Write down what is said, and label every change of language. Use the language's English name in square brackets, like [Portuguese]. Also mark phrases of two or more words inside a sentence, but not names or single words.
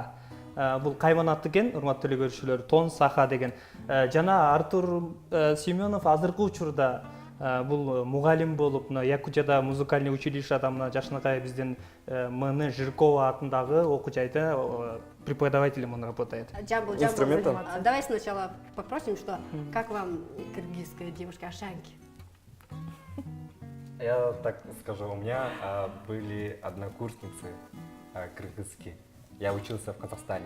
[Kyrgyz] Бул кайман аты экен, урматтуу телекөрүүчүлөр, Тон саха деген. Жана Артур Семенов азыркы учурда бул мугалим болуп, Якутияда музыкальный училищада жакшынакай биздин М.Н. Жиркова атындагы окуу жайда [Russian] преподавателем он работает. Инструментом? Давай сначала попросим, что как вам кыргызская девушка-ашанки? Я так скажу, у меня были однокурсницы кыргызские. Я учился в Казахстане.